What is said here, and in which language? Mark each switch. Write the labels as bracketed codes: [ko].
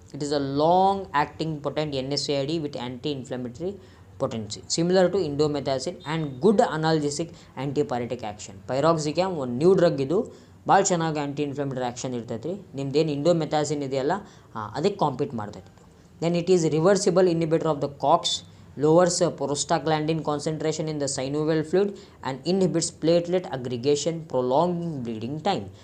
[en] It is a long-acting potent NSAID with anti-inflammatory potency, similar to indomethacin and good analgesic antipyretic action. [kn] Pyroxicam ಒಂದು new drug, ಇದು ಭಾಳ ಚೆನ್ನಾಗಿ ಆ್ಯಂಟಿ inflammatory action ಇರ್ತೈತಿ. ನಿಮ್ದೇನು ಇಂಡೋಮೆಥಾಸಿನ್ ಇದೆಯಲ್ಲ ಅದಕ್ಕೆ ಕಾಂಪೀಟ್ ಮಾಡ್ತೈತಿ. [en] Then it is reversible inhibitor of the COX, lowers prostaglandin concentration in the synovial fluid and inhibits platelet aggregation, prolonging bleeding time.